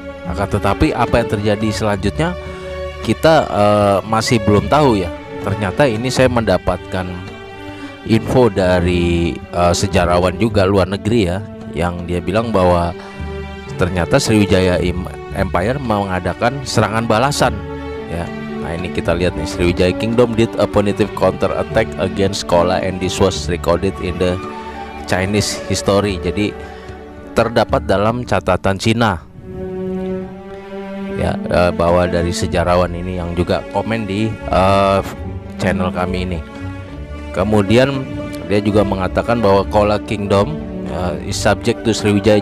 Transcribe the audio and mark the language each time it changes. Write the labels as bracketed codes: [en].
[id] Akan tetapi apa yang terjadi selanjutnya kita masih belum tahu ya. Ternyata ini saya mendapatkan info dari sejarawan juga luar negeri ya, yang dia bilang bahwa ternyata Sriwijaya Empire mengadakan serangan balasan ya. Nah ini kita lihat nih, [en] Sriwijaya Kingdom did a punitive counter attack against Kola and this was recorded in the Chinese history. [id] Jadi terdapat dalam catatan Cina ya, bahwa dari sejarawan ini yang juga komen di channel kami ini. Kemudian dia juga mengatakan bahwa [en] Kola Kingdom is subject to Sriwijaya.